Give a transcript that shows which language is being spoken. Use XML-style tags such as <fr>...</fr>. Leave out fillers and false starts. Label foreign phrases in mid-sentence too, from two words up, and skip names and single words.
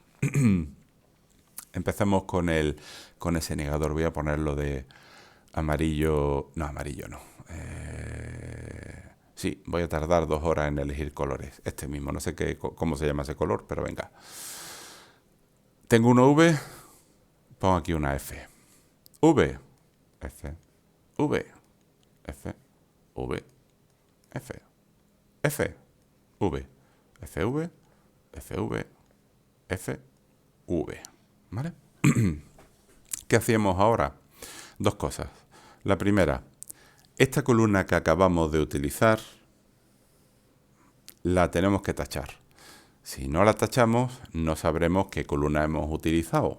<es>Empecemos con ese negador. Voy a ponerlo de amarillo... No, amarillo no. Sí, voy a tardar 2 horas en elegir colores. Este mismo, no sé cómo se llama ese color, pero venga. Tengo una V, pongo aquí una F. V, F, V, F, V, F, F, V, F, V, F, V, F, V. ¿Vale? ¿Qué hacemos ahora? Dos cosas. La primera, esta columna que acabamos de utilizar la tenemos que tachar. Si no la tachamos, no sabremos qué columna hemos utilizado.</es>